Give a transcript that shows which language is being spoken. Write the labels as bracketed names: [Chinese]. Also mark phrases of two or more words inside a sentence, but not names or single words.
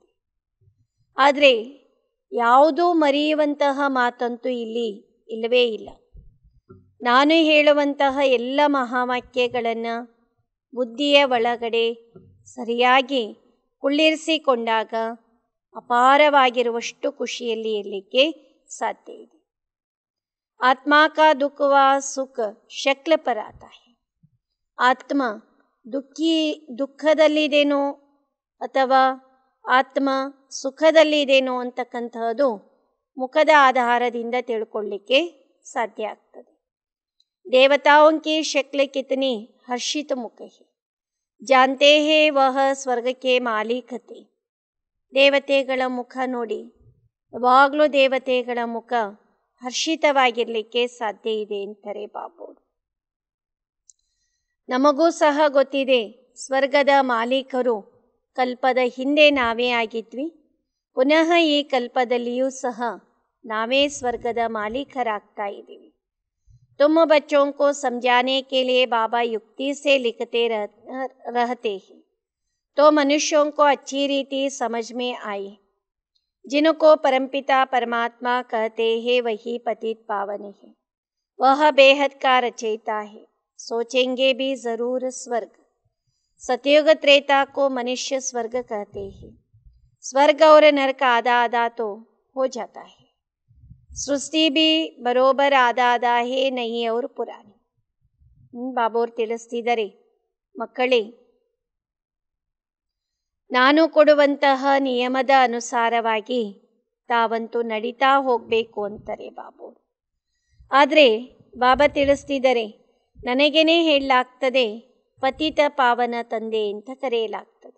[Kannada] ಆದರೆ ಯಾವುದೂ ಮರೆಯುವಂತಹ ಮಾತಂತೂ ಇಲ್ಲಿ ಇಲ್ಲವೇ ಇಲ್ಲ. ನಾನು ಹೇಳುವಂತಹ ಎಲ್ಲ ಮಹಾವಾಕ್ಯಗಳನ್ನು ಬುದ್ಧಿಯ ಒಳಗಡೆ ಸರಿಯಾಗಿ ಕುಳ್ಳಿರಿಸಿಕೊಂಡಾಗ ಅಪಾರವಾಗಿರುವಷ್ಟು ಖುಷಿಯಲ್ಲಿ ಇರಲಿಕ್ಕೆ ಸಾಧ್ಯ ಇದೆ. [Hindi] आत्मा का दुख व सुख शक्ल पर आता है. [Kannada] ಆತ್ಮ ದುಃಖದಲ್ಲಿದೇನೋ ಅಥವಾ ಆತ್ಮ ಸುಖದಲ್ಲಿದೇನೋ ಅಂತಕ್ಕಂತಹದ್ದು ಮುಖದ ಆಧಾರದಿಂದ ತಿಳ್ಕೊಳ್ಳಿಕ್ಕೆ ಸಾಧ್ಯ ಆಗ್ತದೆ. [Hindi] देवताओं की शक्ल कितनी हर्षित मुख है, जानते हैं वह स्वर्ग के मालिक थे. [Kannada] ದೇವತೆಗಳ ಮುಖ ನೋಡಿ, ಯಾವಾಗಲೂ ದೇವತೆಗಳ ಮುಖ ಹರ್ಷಿತವಾಗಿರಲಿಕ್ಕೆ ಸಾಧ್ಯ ಇದೆ ಅಂತಾರೆ ಬಾಬೋರು. ನಮಗೂ ಸಹ ಗೊತ್ತಿದೆ, ಸ್ವರ್ಗದ ಮಾಲೀಕರು ಕಲ್ಪದ ಹಿಂದೆ ನಾವೇ ಆಗಿದ್ವಿ. ಪುನಃ ಈ ಕಲ್ಪದಲ್ಲಿಯೂ ಸಹ ನಾವೇ ಸ್ವರ್ಗದ ಮಾಲೀಕರಾಗ್ತಾ ಇದ್ದೀವಿ. [Hindi] तुम बच्चों को समझाने के लिए बाबा युक्ति से लिखते रहते हैं, तो मनुष्यों को अच्छी रीति समझ में आए. जिनको परमपिता परमात्मा कहते हैं वही पतित पावन है. वह बेहद का रचयिता है. सोचेंगे भी ज़रूर स्वर्ग. सतयुग त्रेता को मनुष्य स्वर्ग कहते हैं. स्वर्ग और नरक आधा आधा तो हो जाता है. सृष्टि भी बरोबर आधा आधा है, नहीं और पुरानी. [Kannada] ಬಾಬೋರ್ ತಿಳಿಸ್ತಿದ್ದಾರೆ, ಮಕ್ಕಳೇ, ನಾನು ಕೊಡುವಂತಹ ನಿಯಮದ ಅನುಸಾರವಾಗಿ ತಾವಂತೂ ನಡೀತಾ ಹೋಗಬೇಕು ಅಂತಾರೆ ಬಾಬೋರು. ಆದರೆ ಬಾಬಾ ತಿಳಿಸ್ತಿದ್ದಾರೆ, ನನಗೇನೆ ಹೇಳಲಾಗ್ತದೆ ಪತಿತ ಪಾವನ ತಂದೆ ಅಂತ ಕರೆಯಲಾಗ್ತದೆ.